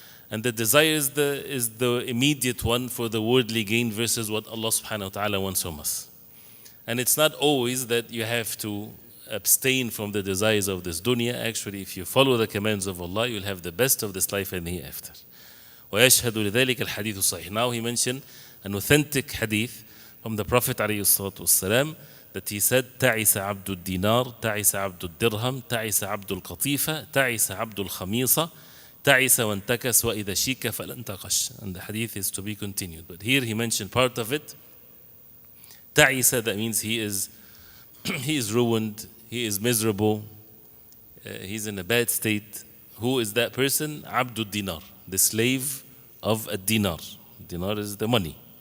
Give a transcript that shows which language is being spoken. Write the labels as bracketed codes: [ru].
[en] And the desire is the immediate one for the worldly gain versus what Allah subhanahu wa ta'ala wants from us. And it's not always that you have to abstain from the desires of this dunya. Actually, if you follow the commands of Allah, you'll have the best of this life and the hereafter. [ar] ويشهد لذلك الحديث الصحيح. [en] Now he mentioned an authentic hadith from the Prophet ﷺ that he said, [ar] تعس عبد الدينار, تعس عبد الدرهم, تعس عبد القطيفة, تعس عبد الخميصة, تعس وانتكس وإذا شيك فلن تقش. [en] And the hadith is to be continued. But here he mentioned part of it. تعس, that means he is ruined, he is miserable, he's in a bad state. Who is that person? Abdul Dinar, the slave of a dinar. Dinar is the money.